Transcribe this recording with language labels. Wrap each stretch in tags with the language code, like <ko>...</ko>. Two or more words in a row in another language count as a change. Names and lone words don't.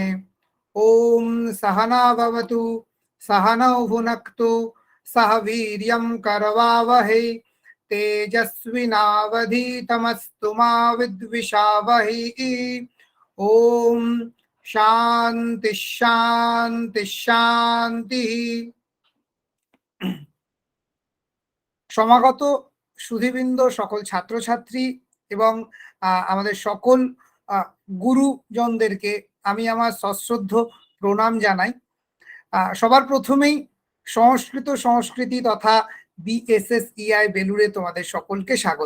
<sa>ओम सहना भवतु सहनौ भुनक्तु सह वीर्यं करवावहै तेजस्विनावधीतमस्तु मा विद्विषावहै। ओम शांति शांति शांति।</sa> <bn>সমাগত সুধীবৃন্দ, সকল ছাত্রছাত্রী এবং আমাদের সকল গুরুজনদেরকে আমি আমার সশ্রদ্ধ প্রণাম জানাই। সবার প্রথমেই সংস্কৃতি তথা বিএসএসইআই বেলুরে তোমাদের সকলকে স্বাগত।</bn>